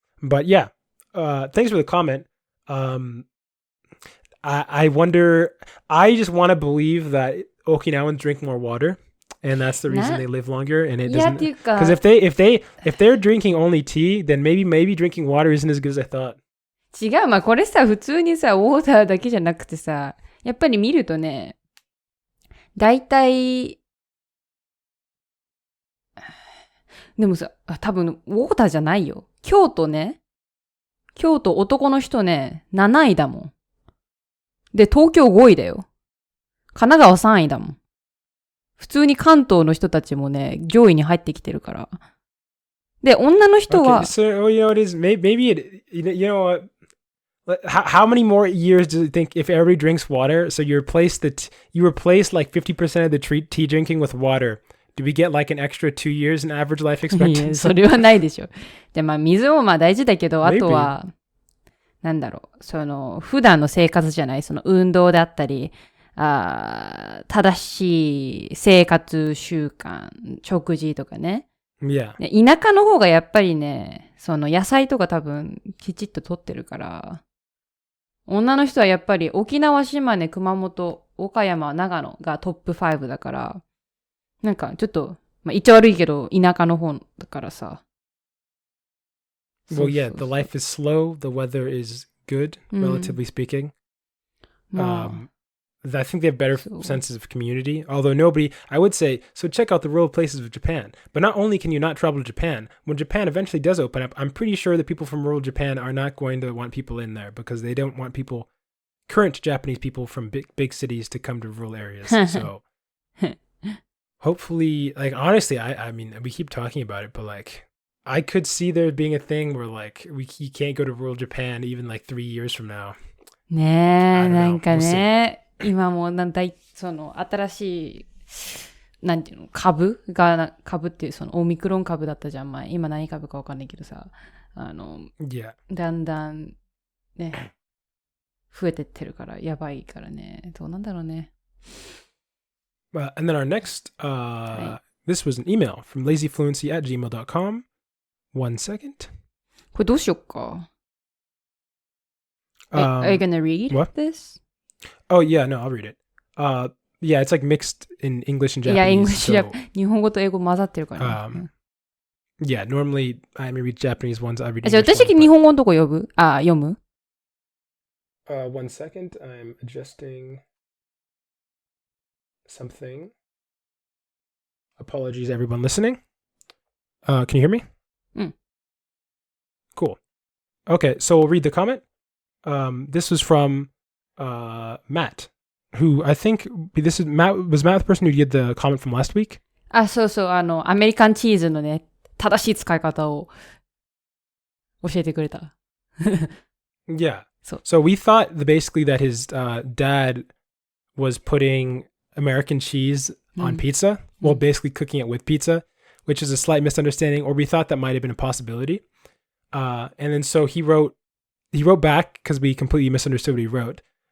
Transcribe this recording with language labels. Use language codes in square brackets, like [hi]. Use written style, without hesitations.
[en] But yeah, thanks for the comment. I wonder, I just want to believe that Okinawans drink more water, and that's the reason they live longer, and it doesn't, because if they're drinking only tea, then maybe drinking water isn't as good as I thought. [ja] 違う、まあこれさ、普通にさ、ウォーターだけじゃなくてさ、やっぱり見るとね、だいたい、でもさ、多分、ウォーターじゃないよ。京都男の人ね、7位だもん。で、東京5位だよ。神奈川3位だもん。普通に関東の人たちもね、上位に入ってきてるから。で、女の人は、 [en] Okay, so, you know, it is, maybe it, you know, how many more years do you think if everybody drinks water? So you replace like 50% of the tea drinking with water. Do we get like an extra 2 years in average life expectancy? [ja] それはないでしょ。で、まあ水もまあ大事だけど、あとは、なんだろう、その、普段の生活じゃない、その運動だったり、正しい生活習慣、食事とかね。 [en] Yeah. [ja] 田舎の方がやっぱりね、その野菜とか多分きちっと取ってるから、女の人はやっぱり沖縄、島根、熊本、岡山、長野がトップ5だから、なんかちょっと、まあ一応悪いけど田舎の方だからさ。 [en] Well, yeah, the life is slow, the weather is good, relatively speaking. I think they have better senses of community, although I would say, so check out the rural places of Japan. But not only can you not travel to Japan, when Japan eventually does open up, I'm pretty sure that people from rural Japan are not going to want people in there because they don't want current Japanese people from big cities to come to rural areas. So hopefully, like, honestly, I mean, we keep talking about it, but like, I could see there being a thing where like, you can't go to rural Japan even like 3 years from now. [ja] ねえ、なんかね。今もその新しいなんていうの株っていうそのオミクロン株だったじゃん前今何株かわかんないけどさ [en] yeah. [ja] だんだんね増えてってるからやばいからねどうなんだろうね。 [en] And then our next this was an email from lazyfluency@gmail.com. 1 second. [ja] これどうしよっか。 [en] Are you gonna read this? Oh, yeah, no, I'll read it. Yeah, it's like mixed in English and Japanese. Yeah, English. So, [ja] 日本語と英語混ざってるからね。 [en] Yeah, normally I read Japanese ones, I read English [ja] じゃあ私日本語のとこ読む [en] 1 second, I'm adjusting something. Apologies, everyone listening. Can you hear me? Cool. Okay, so we'll read the comment. This was from Matt, who I think was Matt the person who did the comment from last week? [ja] そうそう、アメリカンチーズのね、正しい使い方を教えてくれた。 [en] Yeah. So we thought basically that his dad was putting American cheese on pizza, well, basically cooking it with pizza, which is a slight misunderstanding, or we thought that might have been a possibility. And then so he wrote back because we completely misunderstood what he wrote.